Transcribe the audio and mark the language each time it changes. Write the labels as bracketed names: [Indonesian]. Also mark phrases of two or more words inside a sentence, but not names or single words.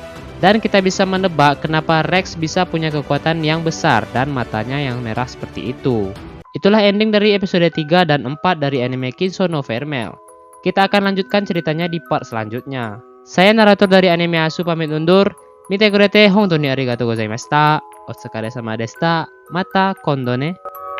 [Indonesian] Dan kita bisa menebak kenapa Rex bisa punya kekuatan yang besar dan matanya yang merah seperti itu. Itulah ending dari episode 3 dan 4 dari anime Kiso no Vermel. Kita akan lanjutkan ceritanya di part selanjutnya. Saya narator dari Anime Asu pamit undur. [Japanese] 見てくれて本当にありがとうございました。お疲れ様でした. また今度ね.